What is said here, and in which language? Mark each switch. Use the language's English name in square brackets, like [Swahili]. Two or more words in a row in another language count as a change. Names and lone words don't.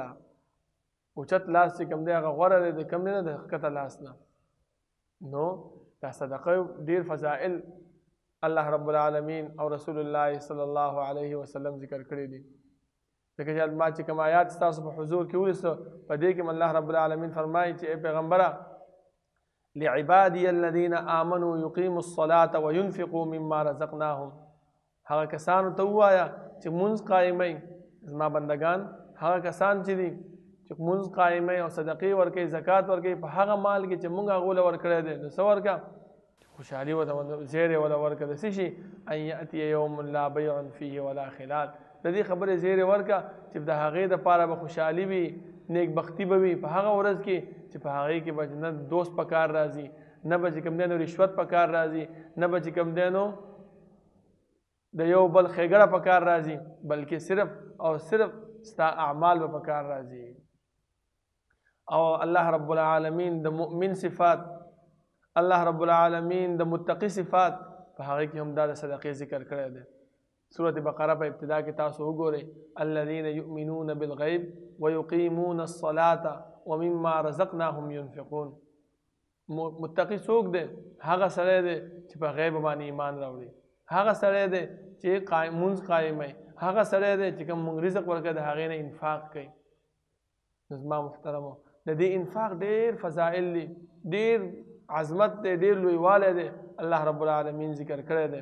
[Pashto] اوچت لاس چې کوم دی هغه غوره دی د کوم نه د ښکته لاس نه. نو دا صدقه ډېر فضائل الله رب العالمین او رسول الله [Arabic] صلی الله علیه وسلم [Pashto] ذکر کړی دي. ځکه چې ما چې کوم آیات ستاسو په حضور کې ولسته په دې کې الله رب العالمین فرمایي چې ای پیغمبره [Arabic] لعبادی الذین آمنوا یقیموا الصلاة وینفقوا مما رزقناهم، [Pashto] هغه کسانو ته ووایه چې مونځ قایموي، زما بندگان هغه کسان چې دي چې مونځ قایموي او صدقې ورکوي، زکات ورکوي په هغه مال کې چې مونږ هغو له ورکړی دی. نو څه ورکړه؟ خوشحالي ورته زیری ولا ورکړه د څه شي؟ [Arabic] ان یأتي یوم لا بیع فیه ولا خلال. [Pashto] د دې خبرې زیری ورکړه چې د هغې دپاره به خوشحالي وي، نیک بختی به وي په هغه ورځ کې چې په هغې کې به نه دوست په کار راځي، نه به چې کوم دی نو رشوت په کار راځي، نه به چې کوم دی نو د یو بل ښېګړه په کار راځي، بلکې صرف او صرف ستا اعمال به په کار راځي. او الله رب العالمین د مؤمن صفات، الله رب العالمین د متقی صفات په هغې کې هم دا د صدقې ذکر کړی دی. سورة بقره په ابتدا کې تاسو وګورئ [Arabic] الذین یؤمنون بالغیب ویقیمون الصلاة ومما رزقناهم ينفقون. [Pashto] متقی څوک دی؟ هغه سړی دی چې په غیب باندې ایمان راوړي، هغه سړی دی چې مونځ قایموي، هغه سړی دی چې کوم مونږ رزق ورکوي د هغې نه انفاق کوي. نو زما محترمو د دې انفاق ډېر فضائل دي، ډېر عظمت دی، ډېر لویوالی دی الله رب العالمین ذکر کړی دی.